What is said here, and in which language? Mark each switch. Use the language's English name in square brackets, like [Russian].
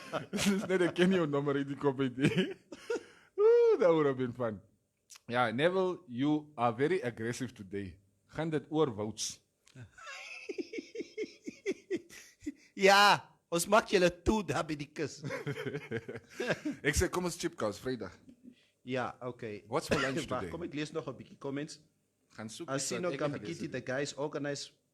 [Afrikaans] Dis net ek ken jou nommer in die kop uit. [English] Ooh, that would have been fun. Yeah, Neville, you are very aggressive today. [Afrikaans] Gaan dit oor votes. Ja, ons maak julle toe daar by die kus. Ek sê kom ons chipkous Vrydag. Ja, okay. [English] What's for lunch today? [Afrikaans] Kom ek lees nog 'n bietjie comments. Gaan soek. [English] Asino Kambikiti, the guy is organized.